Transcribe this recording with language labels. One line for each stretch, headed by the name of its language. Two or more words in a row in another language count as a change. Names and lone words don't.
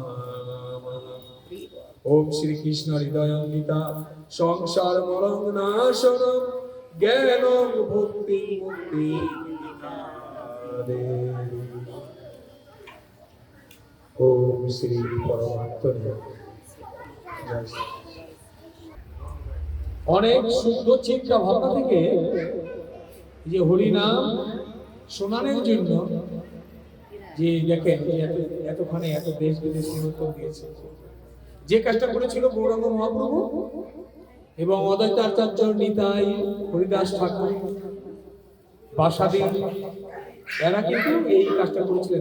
Sanskrit: ओम श्री कृष्ण हृदयं गीता संसार मलं नाशनं ज्ञानं भक्ति मुक्ति ओम श्री परमात्मने जय।
Bangla: অনেক শুদ্ধ চিন্তা ভাবনা থেকে যে হরিনাম শোনানোর জন্য যে দেখেন এতখানে এত দেশ বিদেশে উত্তর দিয়েছে, যে কাজটা করেছিল গৌরাঙ্গ মহাপ্রভু এবং অদ্বৈতাচার্য নিতাই হরিদাস ঠাকুর বাসাদি, এরা কিন্তু এই কাজটা করেছিলেন।